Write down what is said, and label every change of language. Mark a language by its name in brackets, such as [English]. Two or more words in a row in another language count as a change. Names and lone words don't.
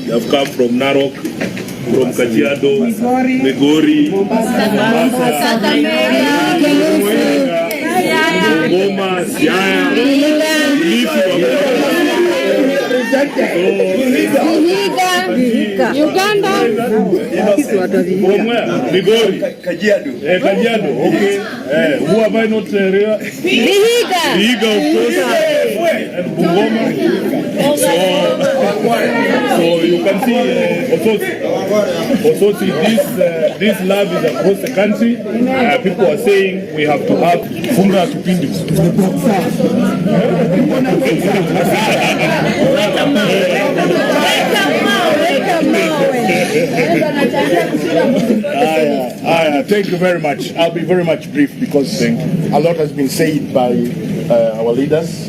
[English] They have come from Narok, from Kajiado, Migori, Mombasa, Goma, Siaya, Uganda. From where? Migori. Kajiado. Kajiado, okay. Who have I not Vihiga, of course. And Bungoma. So you can see Osotsi, this love is across the country. People are saying we have to have [Swahili] funga kipindi. [English] Thank you very much. I'll be very much brief because a lot has been said by our leaders.